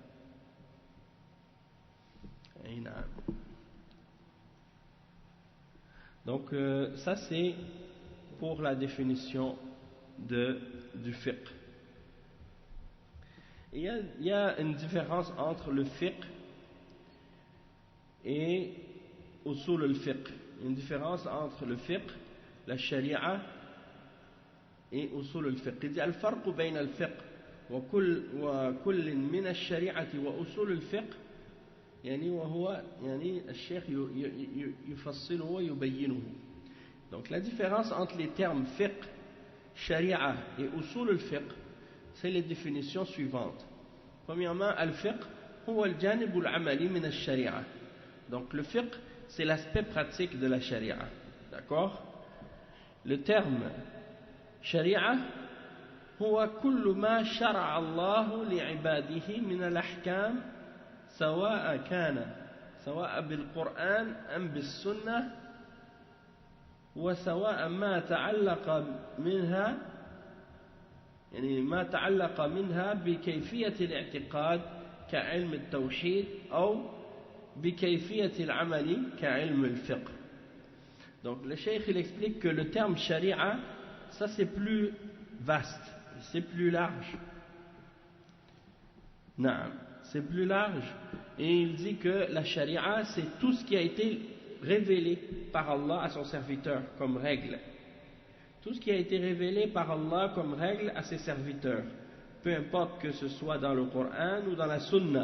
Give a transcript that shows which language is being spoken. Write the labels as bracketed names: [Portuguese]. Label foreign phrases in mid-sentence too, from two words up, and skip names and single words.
[French] Donc ça c'est pour la définition du fiqh. Il y a une différence entre le fiqh et [Arabic] أصول الفقه. [French] Une différence entre le fiqh, la sharia et [Arabic] أصول الفقه. [French] Il dit [Arabic] الفرق بين الفقه وكل من الشريعة وأصول الفقه يعني وهو يعني الشيخ يفصله ويبينه. [French] Donc la différence entre les termes fiqh, sharia et [Arabic] أصول الفقه, [French] c'est les définitions suivantes. Premièrement, [Arabic] الفقه هو الجانب العملي من الشريعة. [French] Donc le fiqh, c'est l'aspect pratique de la sharia. D'accord? Le terme sharia [Arabic] هو كل ما شرع الله لعباده من الأحكام سواء بالقرآن أم بالسنة وسواء ما تعلق منها يعني ما تعلق منها بكيفية الاعتقاد كعلم التوحيد أو بكيفية العمل كعلم الفقه. [French] Donc le cheikh il explique que le terme sharia, ça c'est plus vaste, c'est plus large. Naam. C'est plus large, et il dit que la sharia c'est tout ce qui a été révélé par Allah à son serviteur comme règle, tout ce qui a été révélé par Allah comme règle à ses serviteurs, peu importe que ce soit dans le Coran ou dans la Sunna.